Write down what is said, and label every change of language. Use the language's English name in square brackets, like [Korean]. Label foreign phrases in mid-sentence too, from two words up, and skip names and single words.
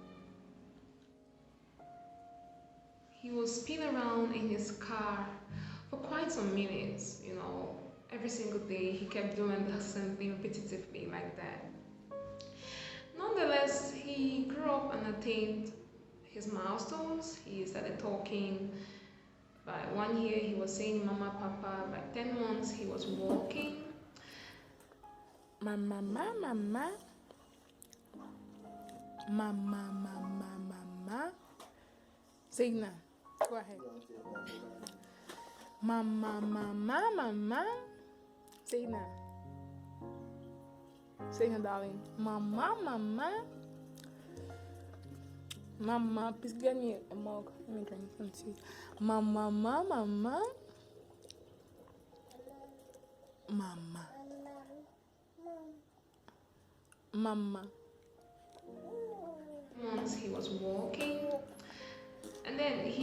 [English] He would spin around in his car for quite some minutes, every single day. He kept doing the same thing repetitively like that. Nonetheless, he grew up and attained his milestones. He started talking. By 1 year, he was saying mama, papa. By 10 months, he was walking. Mama, mama, mama. Mama, mama, mama. Signa, go ahead. Mama, mama, mama. Signa. Signa, darling. Mama, mama. Mama, please get me a mug. Let me drink some tea. Mama, mama, mama. Mama. Mama. Once he was walking, and then he